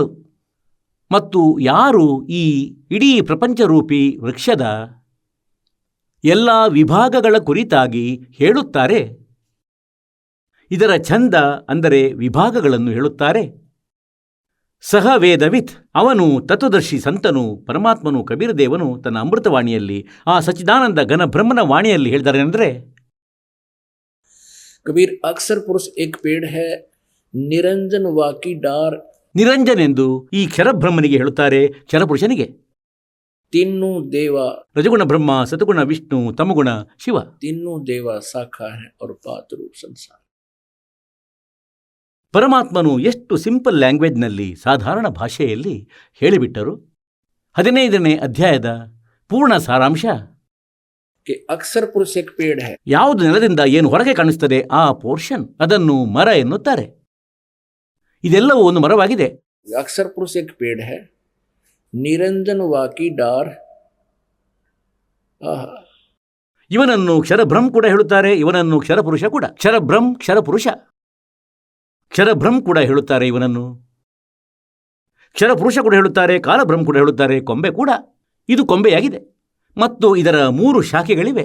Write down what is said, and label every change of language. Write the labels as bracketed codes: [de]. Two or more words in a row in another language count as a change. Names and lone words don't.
[kn] ಮತ್ತು ಯಾರು ಈ ಇಡೀ ಪ್ರಪಂಚರೂಪಿ ವೃಕ್ಷದ ಎಲ್ಲ ವಿಭಾಗಗಳ ಕುರಿತಾಗಿ ಹೇಳುತ್ತಾರೆ, ಇದರ ಛಂದ ಅಂದರೆ ವಿಭಾಗಗಳನ್ನು ಹೇಳುತ್ತಾರೆ, ಸಹ ವೇದವಿತ್, ಅವನು ತತ್ವದರ್ಶಿ ಸಂತನು ಪರಮಾತ್ಮನು ಕಬೀರದೇವನು ತನ್ನ ಅಮೃತವಾಣಿಯಲ್ಲಿ ಆ ಸಚ್ಚಿದಾನಂದ ಘನ ಬ್ರಹ್ಮನ ವಾಣಿಯಲ್ಲಿ ಹೇಳಿದ್ದಾರೆ. ಅಂದರೆ [hi] कबीर अक्सर पुरुष एक पेड़ है, निरंजन वाकी डार. [kn] ನಿರಂಜನ್ ಎಂದು ಈ ಕ್ಷರಬ್ರಹ್ಮನಿಗೆ ಹೇಳುತ್ತಾರೆ, ಕ್ಷರಪುರುಷನಿಗೆ. [hi] तीनों देवा, [kn] ರಜಗುಣ ಬ್ರಹ್ಮ, ಸತಗುಣ ವಿಷ್ಣು, ತಮಗುಣ ಶಿವ, [hi] तीनों देवा शाखा है और पात रूप संसार. [kn] ಪರಮಾತ್ಮನು ಎಷ್ಟು [en] simple languageನಲ್ಲಿ, [kn] ಸಾಧಾರಣ ಭಾಷೆಯಲ್ಲಿ ಹೇಳಿಬಿಟ್ಟರು. 15ನೇ ಅಧ್ಯಾಯದ ಪೂರ್ಣ ಸಾರಾಂಶ [hi] कि अक्सर पुरुष एक पेड़ है. [kn] ಯಾವುದು ನೆಲದಿಂದ ಏನು ಹೊರಗೆ ಕಾಣಿಸ್ತದೆ ಆ ಪೋರ್ಷನ್, ಅದನ್ನು ಮರ ಎನ್ನುತ್ತಾರೆ. ಇದೆಲ್ಲವೂ ಒಂದು ಮರವಾಗಿದೆ. [hi] अक्सर पुरुष एक पेड़ है, निरंजन वाकी डार. [kn] ಇವನನ್ನು ಕ್ಷರಬ್ರಹ್ಮ ಕೂಡ ಹೇಳುತ್ತಾರೆ, ಇವನನ್ನು ಕ್ಷರಪುರುಷ ಕೂಡ. ಕ್ಷರಬ್ರಹ್ಮ, ಕ್ಷರಪುರುಷ. ಕ್ಷರಬ್ರಹ್ಮ ಕೂಡ ಹೇಳುತ್ತಾರೆ ಇವನನ್ನು, ಕ್ಷರಪುರುಷ ಕೂಡ ಹೇಳುತ್ತಾರೆ, ಕಾಲಬ್ರಹ್ಮ ಕೂಡ ಹೇಳುತ್ತಾರೆ, ಕೊಂಬೆ ಕೂಡ. ಇದು ಕೊಂಬೆಯಾಗಿದೆ. ಮತ್ತು ಇದರ 3 ಶಾಖೆಗಳಿವೆ.